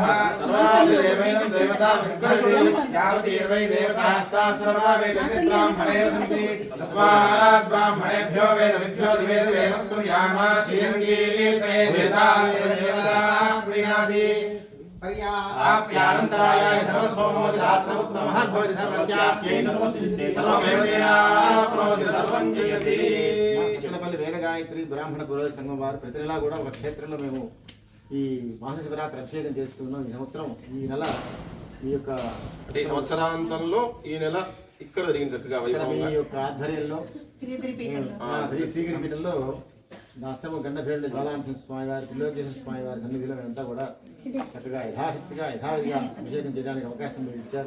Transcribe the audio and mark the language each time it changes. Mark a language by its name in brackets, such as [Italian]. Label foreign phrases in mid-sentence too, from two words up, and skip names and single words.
[Sanskrit] सर्वाभिरेवैनं देवता विकर्षति यावतीर्वै देवतास्ताः सर्वा वेदन्ति ब्राह्मणे सन्ति तस्मात् ब्राह्मणेभ्यो वेदविभ्यो दिवे दिवे नमस्कुर्यामः श्रीरङ्गीर्ते देवता प्रीणाति आप्यानन्ताय सर्वस्वमोदि रात्रमुत्तमः भवति सर्वस्याप्यै सर्वमेव तेनाप्नोति सर्वं जयति। [Telugu] చిన్నపల్లి వేద గాయత్రి బ్రాహ్మణ పురోహిత సంఘం వారు ప్రతి నెలా కూడా ఒక క్షేత్రంలో మేము ఈ మాస శివరాత్రి అభిషేకం చేస్తున్నాం. ఈ సంవత్సరం ఈ నెల ఈ యొక్క సంవత్సరాంతంలో ఈ నెల ఇక్కడ జరిగింది చక్కగా ఈ యొక్క ఆధ్వర్యంలో శ్రీగిరిపీఠంలో అష్టమ గండభేరుడు జ్వాలానరసింహ స్వామి వారి త్రిలోకేశ్వర స్వామి వారి సన్నిధిలో మేమంతా కూడా చక్కగా యథాశక్తిగా యథావిధిగా అభిషేకం చేయడానికి అవకాశం మీరు ఇచ్చారు.